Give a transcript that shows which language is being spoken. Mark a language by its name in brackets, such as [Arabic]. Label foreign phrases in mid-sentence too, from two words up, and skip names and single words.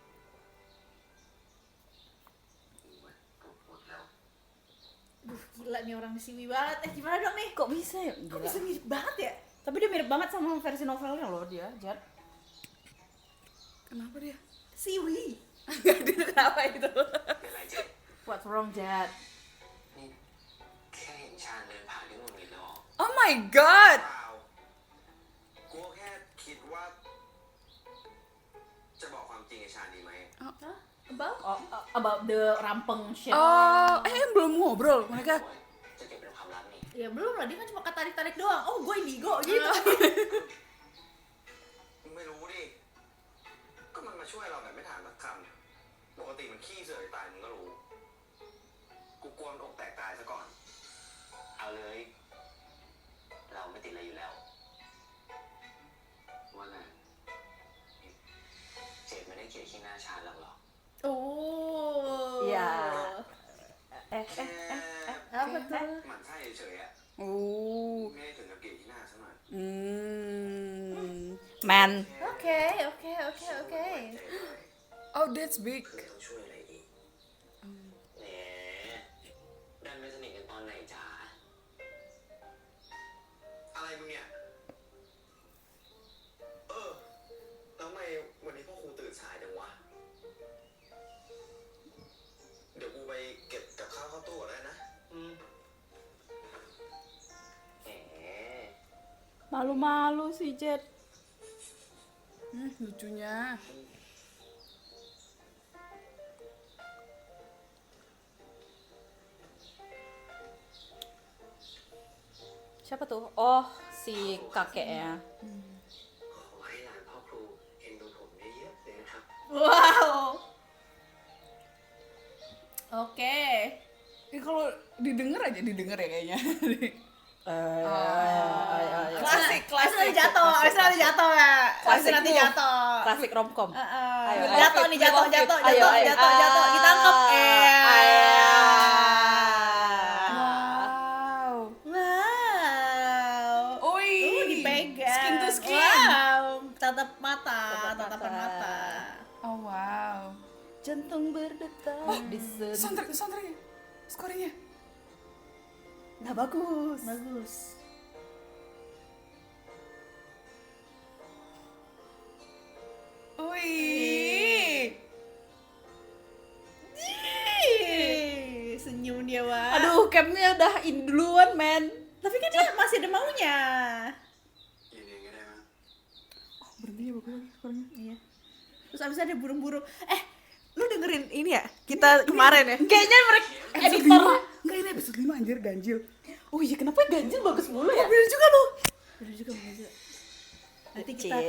[Indonesian] Gila nih orang siwi banget. Gimana dong nih? Kok bisa ya? Kok bisa mirip banget ya? Tapi dia mirip banget sama versi novelnya loh dia, Jad. Kenapa dia? Siwi. Kenapa itu? [Thai] เป็นไรเจ๊ [English] What's wrong, Jad? [Thai] นี่แค่เห็นชาญเดินผ่านนี่มึงมีล้อ [English] Oh my god. [Thai] เปล่ากูแค่คิดว่าจริงไอ้ชาดีไหม [English] About? About the rampeng shit. [Indonesian] Oh, belum ngobrol mereka. [Thai] จะเก็บเป็นความลับนี่ [Indonesian] Ya belum lah, dia kan cuma ketarik-tarik doang. Oh, gue indigo gitu. [Thai] มึงไม่รู้ดิ ก็มันมาช่วยเราแบบไม่ถามสักคำปกติมันขี้เสือกตายมึงก็รู้ กูกลัวมันอกแตกตายซะก่อน เอาเลย เราไม่ติดอะไรอยู่แล้ว ว่าไงเจ็บไม่ได้เกลียดขี้หน้าชาหรอกหรอ Oh. [Indonesian] Iya. [Thai] แค่ [Indonesian] Apa tuh? [Thai] หมั่นไส้เฉยๆอะ Oh. ไม่ได้ถึงกับเกลียดขี้หน้าซะหน่อย [English] Man. [Indonesian] Oke, oke, oke, oke. [English] Oh, that's big. [Thai] คือต้องช่วยอะไรอีกแหมดันไม่สนิทกันตอนไหนจ๊ะอะไรมึงเนี่ย แล้วทำไมวันนี้พ่อครูตื่นสายจังวะ เดี๋ยวกูไปเก็บกับข้าวเข้าตู้ก่อนได้นะแหม [Indonesian] Malu-malu si Jet. Lucunya. Siapa tuh? Oh, si kakeknya. [Thai] ขอให้หลานพ่อครูเอ็นดูผมเยอะๆเลยนะครับ [Indonesian] Wow. Oke. Ini kalau didengar aja didengar ya kayaknya. Klasik, klasik. Nanti jatuh, abis nanti jatuh ya. Abis nanti move. jatuh. Klasik romcom. Ayo, ayo. Jatuh nih, jatuh, jatuh, Ayo, jatuh, ayo. jatuh, jatuh. Ditangkap. Wow. Wow. Oi. Dipegang. [English] Skin to skin. [Indonesian] Wow. Tatap mata, Tatap tatapan mata. mata. Oh wow. Jantung berdetak di Soundtracknya. Skornya. Nah, bagus. Bagus. Wih. Senyum dia, Wak. Aduh, capnya udah in duluan, men. Tapi kan dia masih ada maunya. [Thai] ยืนเองก็ได้มั้ง [Indonesian] Berhenti ya bagus lagi skornya. Iya. Terus abis ada burung-burung. Lu dengerin ini ya? Kita kemarin ya? Kayaknya mereka Episode editor. 5. Enggak, ini episode 5 anjir ganjil. Oh iya, kenapa ganjil bagus mulu ya? Bener juga lu. Bener juga, bener juga. Nanti kita akan